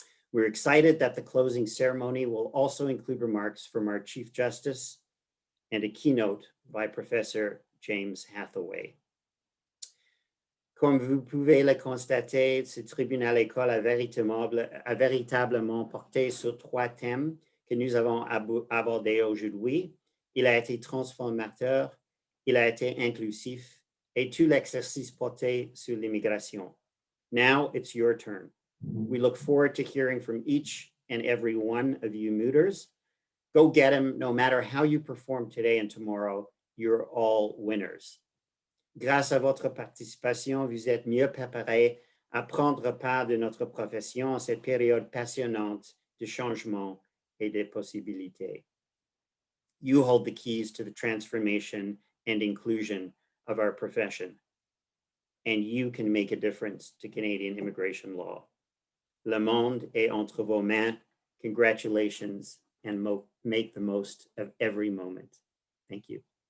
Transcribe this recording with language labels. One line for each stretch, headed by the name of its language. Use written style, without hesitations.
English: We're excited that the closing ceremony will also include remarks from our Chief Justice and a keynote by Professor James Hathaway.
French: Comme vous pouvez le constater, ce tribunal école a véritablement porté sur trois thèmes que nous avons abordés aujourd'hui. Il a été transformateur, il a été inclusif, et tout l'exercice porté sur l'immigration.
English: Now it's your turn. We look forward to hearing from each and every one of you mooters. Go get them. No matter how you perform today and tomorrow, you're all winners.
French: Grâce à votre participation, vous êtes mieux préparés à prendre part de notre profession en cette période passionnante de changement et de possibilités.
English: You hold the keys to the transformation and inclusion of our profession, and you can make a difference to Canadian immigration law.
French: Le monde est entre vos mains.
English: Congratulations, and make the most of every moment. Thank you.